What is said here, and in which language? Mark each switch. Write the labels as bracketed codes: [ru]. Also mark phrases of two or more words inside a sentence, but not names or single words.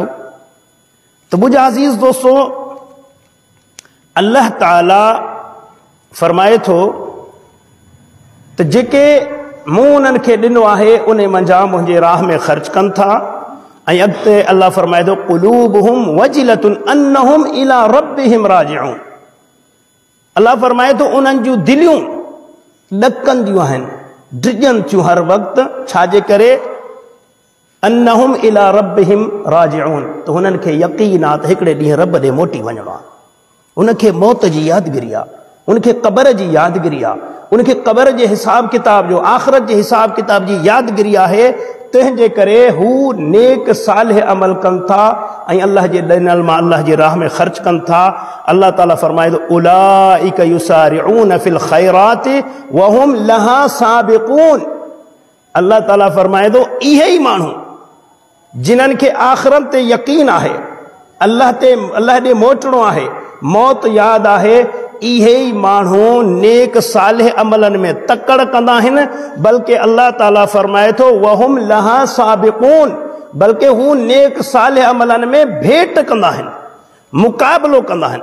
[sd] त मुंहिंजा अज़ीज़ दोस्तो, अल्लाह ताला फरमाए थो त जेके मूं उन्हनि खे ॾिनो आहे उन मंझां मुंहिंजे राह में ख़र्च कनि था। ऐं अॻिते अल्लाह फरमाए थो, [ar] قلوبهم وجلة أنهم إلى ربهم راجعون. [sd] अल्लाह फरमाए थो, उन्हनि जूं दिलियूं ॾकंदियूं आहिनि, डिॼनि थियूं हर वक़्तु, छाजे करे? [ar] أنهم إلى ربهم راجعون, [sd] त हुननि खे यक़ीन आहे त हिकिड़े ॾींहुं रब ॾे मोटी वञिणो आहे। उनखे मौत जी यादगिरी आहे, उनखे क़बर जी यादगिरी आहे, उनखे क़बर जे हिसाब किताब जो, आख़िरत जे हिसाब किताब जी यादगिरी आहे। तंहिंजे करे हू नेक सालिह अमल कनि था ऐं अल्लाह जे ॾिनल मां अल्लाह जी राह में ख़र्च कनि था। अल्लाह ताला फरमाए थो, [ar] أولئك يسارعون في الخيرات وهم لها سابقون. [sd] अल्लाह ताला फरमाए थो, इहे ई माण्हू जिन्हनि खे आख़िरत ते यकीन आहे, अल्लाह ॾे मोटणो आहे, मौत यादि आहे, इहे ई माण्हू नेक सालिह अमलनि में तकड़ कंदा आहिनि। बल्कि अल्लाह ताला फरमाए थो, [ar] وهم لها سابقون, [sd] बल्कि हू नेक सालिह अमलनि में भेट कंदा आहिनि, मुक़ाबिलो कंदा आहिनि।